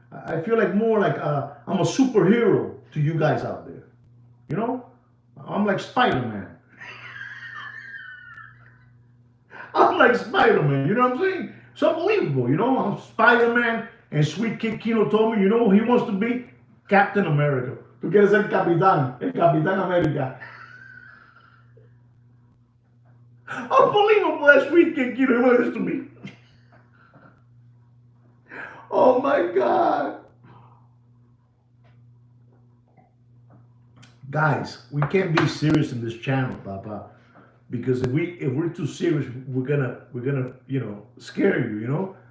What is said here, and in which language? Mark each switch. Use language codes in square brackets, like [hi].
[en] I feel like more like I'm a superhero to you guys out there, you know? I'm like Spider-Man. I'm like Spider-Man, you know what I'm saying? It's unbelievable, you know. I'm Spider-Man, and Sweet Kid Kino told me, you know, he wants to be Captain America. [es] Tú quieres ser Capitán, el Capitán América. [en] Unbelievable, that Sweet Kid Kino wanted this to me. Oh my God. Guys, we can't be serious in this channel, Papa. Because if we're too serious, we're gonna you know, scare you, you know.